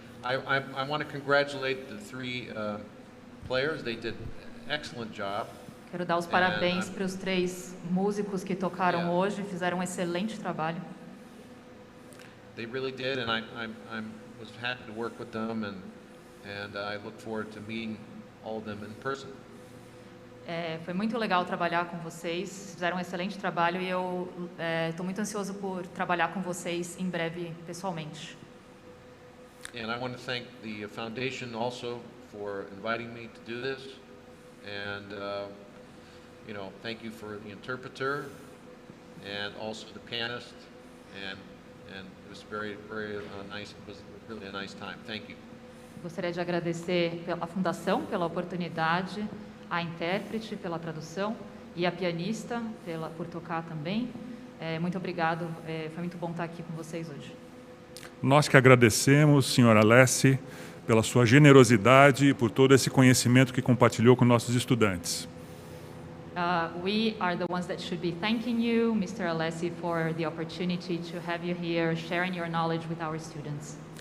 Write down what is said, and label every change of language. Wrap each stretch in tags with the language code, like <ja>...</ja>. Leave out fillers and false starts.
<en>I want to congratulate the three players. They did an excellent job.</en> <pt>Quero dar os parabéns para os 3 músicos que tocaram hoje, fizeram um excelente trabalho.</pt> <en>They really did, and I was happy to work with them, and I look forward to meeting all of them in person.</en> <pt>Foi muito legal trabalhar com vocês, fizeram um excelente trabalho e eu estou muito ansioso por trabalhar com vocês em breve pessoalmente.</pt> <en>And I want to thank the foundation also for inviting me to do this, and thank you for the interpreter, and also the pianist, and it was very nice. It was really a nice time. Thank you.</en> <pt>Gostaria de agradecer à fundação pela oportunidade, à intérprete pela tradução e à pianista por tocar também. Muito obrigado. Foi muito bom estar aqui com vocês hoje. Nós que agradecemos, senhor Alessi, pela sua generosidade e por todo esse conhecimento que compartilhou com nossos estudantes.</pt> <en>We are the ones that should be thanking you, Mr. Alessi, for the opportunity to have you here, sharing your knowledge with our students.</en>